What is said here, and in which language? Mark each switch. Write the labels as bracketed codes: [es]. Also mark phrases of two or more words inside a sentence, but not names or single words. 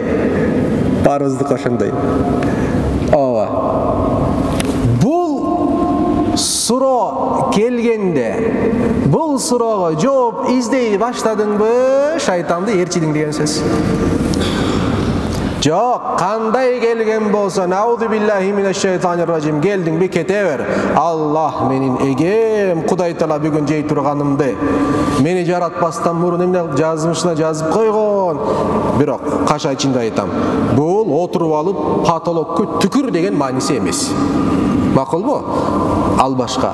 [ky] Барыбыздык ошондой. Ооба. Бул суроо келгенде, бул суроого жооп издей баштадыңбы, шайтанды ээрчидиң деген сөз. Жок, кандай келген болсо, [ar] أعوذ بالله من الشيطان الرجيم, [ky] келдиң бе кете бер. Аллах менин эгем, Кудай Таала бүгүн жей турганымды, мени жаратпастан мурун эмне жазмышына жазып койгон. Бирок каша ичинде айтам, бул отуруп алып потолокко түкүр деген мааниси эмес. Макулбу? Ал башка.